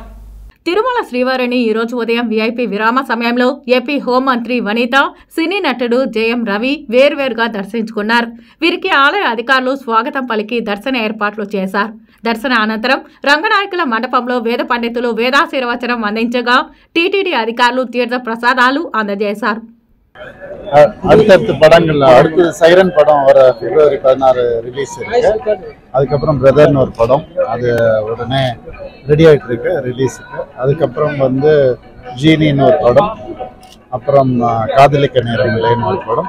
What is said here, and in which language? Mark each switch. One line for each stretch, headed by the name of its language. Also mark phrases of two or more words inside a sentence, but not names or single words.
Telugu: తిరుమల శ్రీవారిని ఈరోజు ఉదయం విఐపి విరామ సమయంలో ఏపీ హోంమంత్రి వనిత, సినీ నటుడు జయం రవి వేర్వేరుగా దర్శించుకున్నారు. వీరికి ఆలయ అధికారులు స్వాగతం పలికి దర్శన ఏర్పాట్లు చేశారు. దర్శన అనంతరం రంగనాయకుల మండపంలో వేద పండితులు వేదాశీర్వచనం అందించగా టీటీడీ అధికారులు తీర్థ ప్రసాదాలు అందజేశారు.
Tamil: அடுத்தடுத்து படங்கள் அடுத்து சைரன் படம் வர பிப்ரவரி 16 ரிலீஸ் இருக்கு. அதுக்கப்புறம் பிரதர்னு ஒரு படம் அது உடனே ரெடி ஆகிட்டு இருக்கு ரிலீஸுக்கு. அதுக்கப்புறம் வந்து ஜீனின்னு ஒரு படம், அப்புறம் காதலிக்க நேரமில்லைன்னு ஒரு படம்.